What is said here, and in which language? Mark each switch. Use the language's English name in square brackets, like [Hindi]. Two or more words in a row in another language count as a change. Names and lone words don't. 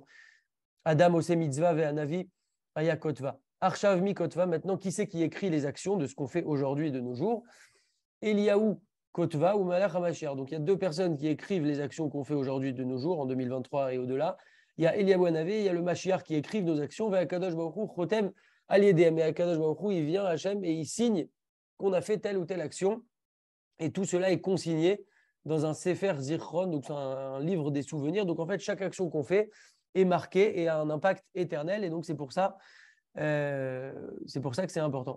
[Hebrew] אדם עושה מצוה והנביא היה כותבה. עכשיו מי כותבה. [French] Maintenant, qui c'est qui écrit les actions de ce qu'on fait aujourd'hui et de nos jours? Eliaou Kotva ou [Hebrew] מלך המשיח. [French] Donc, il y a deux personnes qui écrivent les actions qu'on fait aujourd'hui de nos jours, en 2023 et au-delà. Il y a Eliaou Hanavi, il y a le Mashiach qui écrivent nos actions. [Hebrew] והקדוש ברוך הוא חותם על ידם. Mais הקדוש ברוך הוא, [French] il vient à Hachem et il signe qu'on a fait telle ou telle action. Et tout cela est consigné dans un [Hebrew] ספר זכרון, [French] donc c'est un livre des souvenirs. Donc en fait, chaque action qu'on fait est marquée et a un impact éternel. Et donc c'est pour ça que c'est important.